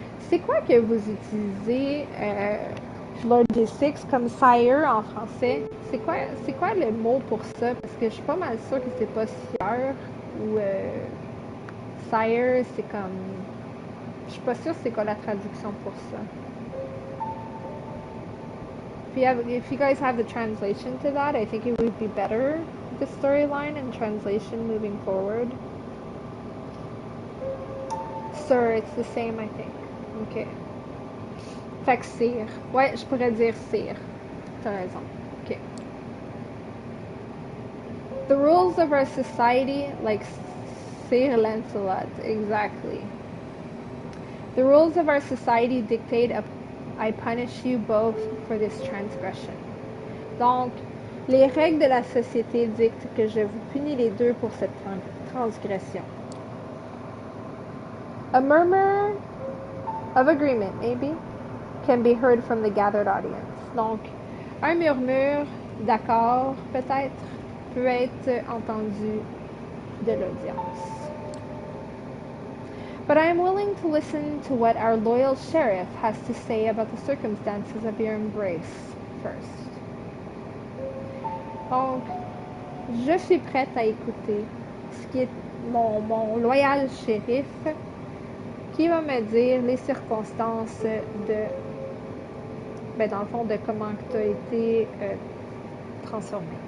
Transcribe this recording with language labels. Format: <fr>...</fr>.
<fr>C'est quoi que vous utilisez, Lord D6, comme sire en français? C'est quoi le mot pour ça? Parce que je suis pas mal sûre que c'est pas sieur ou sire, c'est comme... Je suis pas sûre c'est quoi la traduction pour ça.</fr> <en>If you guys have the translation to that, I think it would be better, the storyline and translation moving forward. Sir, it's the same, I think. Ok.</en> <fr>Fait que sire. Ouais, je pourrais dire sire. T'as raison. Ok.</fr> <en>The rules of our society, like Sir Lancelot, exactly. The rules of our society dictate I punish you both for this transgression.</en> <fr>Donc, les règles de la société dictent que je vous punis les deux pour cette transgression.</fr> <en>A murmur of agreement, maybe, can be heard from the gathered audience.</en> <fr>Donc, un murmure d'accord, peut-être, peut être entendu de l'audience.</fr> <en>But I am willing to listen to what our loyal sheriff has to say about the circumstances of your embrace first.</en> <fr>Donc, je suis prête à écouter ce qui est mon loyal shérif qui va me dire les circonstances de, dans le fond, de comment tu as été transformé.</fr>